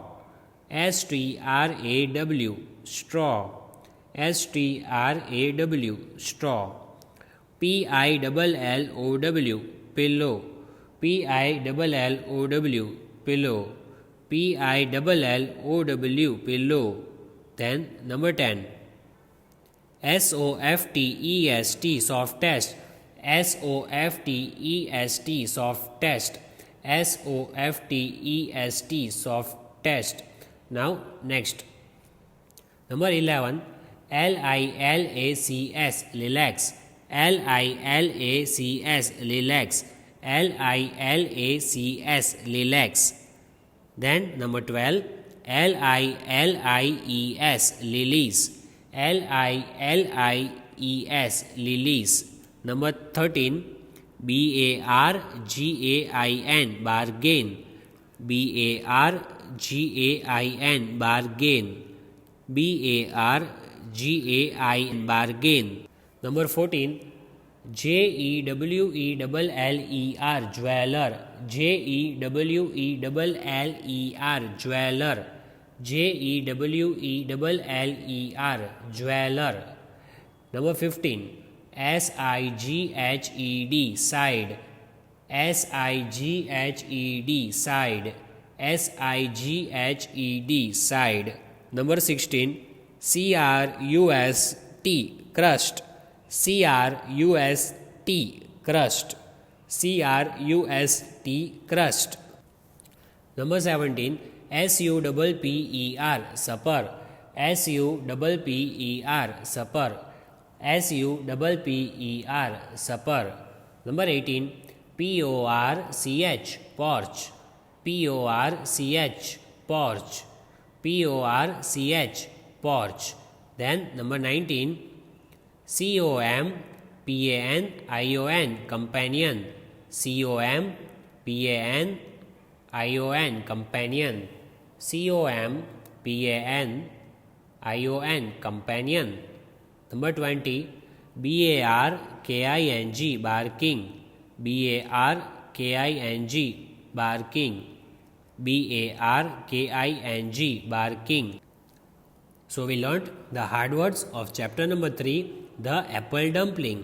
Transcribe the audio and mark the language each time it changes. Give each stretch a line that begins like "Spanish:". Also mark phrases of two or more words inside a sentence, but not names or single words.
English: S-T-R-A-W, straw. S-T-R-A-W, straw. P-I-L-L-O-W, pillow. P-I-L-L-O-W, pillow. P-I-L-L-O-W, pillow. Then number 10. S-O-F-T-E-S-T, softest. S-O-F-T-E-S-T, softest. S-O-F-T-E-S-T, softest. Now next. Number 11. L-I-L-A-C-S, lilacs. L-I-L-A-C-S, lilacs. L-I-L-A-C-S, lilacs. Then number 12. L-I-L-I-E-S, lilies. L-I-L-I-E-S, lilies. Number 13. B-A-R-G-A-I-N, bargain. B-A-R-G-A-I-N, bargain. B-A-R-G-A-I-N, bargain. Number 14. J-E-W-E-L-L-E-R, jeweler. J-E-W-E-L-L-E-R, jeweler. J-E-W-E-L-L-E-R, jeweler. Number 15. S-I-G-H-E-D, side. S-I-G-H-E-D, side. S-I-G-H-E-D, side. Number 16. C-R-U-S-T, crust. C-R-U-S-T, crust. C-R-U-S-T, crust. Number 17. S-U-P-P-E-R, supper. S-U-P-P-E-R, supper. S-U-P-P-E-R, supper. Number 18. P-O-R-C-H, porch. P-O-R-C-H, porch. P-O-R-C-H, porch. Then number 19. C-O-M-P-A-N-I-O-N, companion. C-O-M-P-A-N-I-O-N, companion. C-O-M-P-A-N-I-O-N, companion. Number 20. B-A-R-K-I-N-G, barking. B-A-R-K-I-N-G, barking. B-A-R-K-I-N-G, barking. So we learnt the hard words of chapter number 3, the apple dumpling.